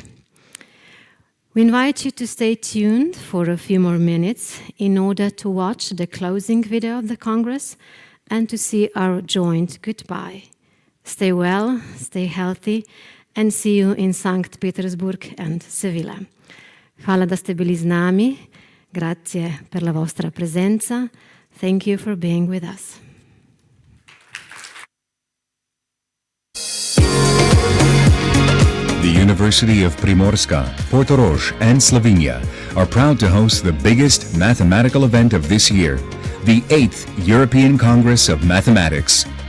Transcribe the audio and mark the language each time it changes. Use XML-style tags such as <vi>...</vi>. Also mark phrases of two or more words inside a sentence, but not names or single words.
<en>We invite you to stay tuned for a few more minutes in order to watch the closing video of the Congress and to see our joint goodbye. Stay well, stay healthy, and see you in St. Petersburg and Sevilla.</en> <sl>Hvala da ste bili z nami.</sl> <it>Grazie per la vostra presenza.</it> <en>Thank you for being with us. The University of Primorska, Portorož, and Slovenia are proud to host the biggest mathematical event of this year, the 8th European Congress of Mathematics.</en>